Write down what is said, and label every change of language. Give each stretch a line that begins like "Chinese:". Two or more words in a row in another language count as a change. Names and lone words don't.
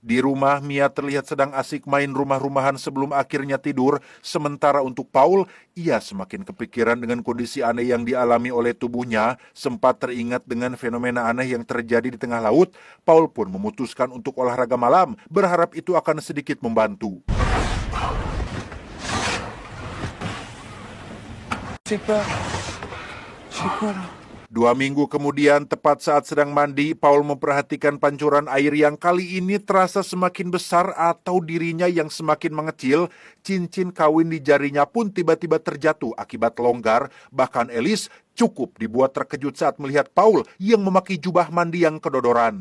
Indonesian: Di rumah, Mia terlihat sedang asik main rumah-rumahan sebelum akhirnya tidur. Sementara untuk Paul, ia semakin kepikiran dengan kondisi aneh yang dialami oleh tubuhnya. Sempat teringat dengan fenomena aneh yang terjadi di tengah laut. Paul pun memutuskan untuk olahraga malam, berharap itu akan sedikit membantu.
French: J'ai peur. Je fais quoi là?
Indonesian: 2 minggu kemudian, tepat saat sedang mandi, Paul memperhatikan pancuran air yang kali ini terasa semakin besar atau dirinya yang semakin mengecil. Cincin kawin di jarinya pun tiba-tiba terjatuh akibat longgar. Bahkan Alice cukup dibuat terkejut saat melihat Paul yang memakai jubah mandi yang kedodoran.